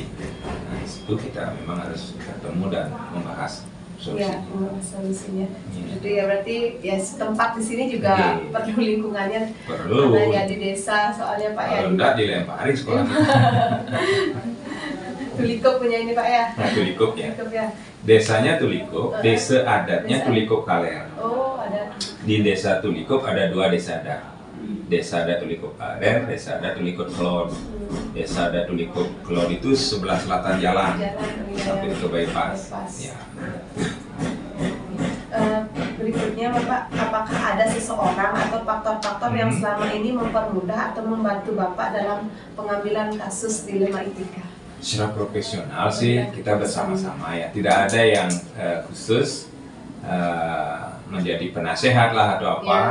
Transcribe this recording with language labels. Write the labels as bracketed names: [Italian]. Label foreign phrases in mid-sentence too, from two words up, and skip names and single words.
[Indonesian] Nah itu kita memang harus ketemu dan membahas solusinya. Jadi ya berarti ya setempat di sini juga perlu lingkungannya. Perlu. Karena ya di desa soalnya Pak ya. Kalau enggak dilempari sekolah. Tulikuk punya ini Pak ya. Nah, Tulikuk ya. Desanya Tulikuk, desa adatnya Tulikuk Kaler. Oh, ada. Di desa Tulikuk ada 2 desa adat. Desa adat Tulikuk Kaler, desa adat Tulikuk Kelon. Desa adat Tulikuk Kelon itu sebelah selatan jalan sampai ke bypass. Ya. Berikutnya Bapak, apakah ada seseorang atau faktor-faktor yang selama ini mempermudah atau membantu Bapak dalam pengambilan kasus dilema etika? Secara profesional sih kita bersama-sama ya, tidak ada yang khusus menjadi penasehat lah atau apa.